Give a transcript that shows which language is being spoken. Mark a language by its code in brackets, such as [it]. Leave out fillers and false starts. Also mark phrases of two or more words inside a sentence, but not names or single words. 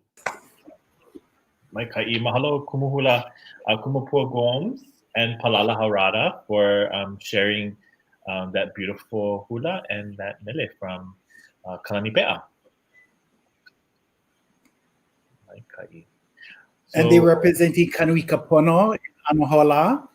[haw] Mai kai mahalo kumuhula kumupua [en] Gomes and Palala Harada for sharing that beautiful hula and that mele from Kalani Pe'a. [haw] Mai kai. [en] And they representing Kanuika Pono in Anohola.